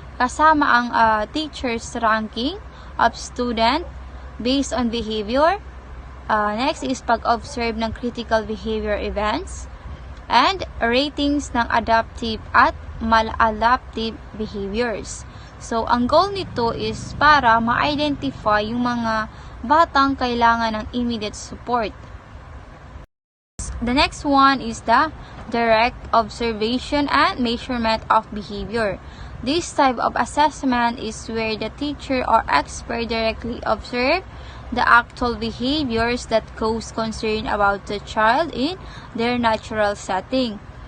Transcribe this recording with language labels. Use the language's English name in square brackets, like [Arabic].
[Filipino] Kasama ang [English] teacher's ranking of student based on behavior. Next is pag-observe ng critical behavior events and ratings ng adaptive at maladaptive behaviors. [Filipino] So, ang goal nito is para ma-identify yung mga batang kailangan ng immediate support. [English] The next one is the direct observation and measurement of behavior. This type of assessment is where the teacher or expert directly observe the actual behaviors that cause concern about the child in their natural setting.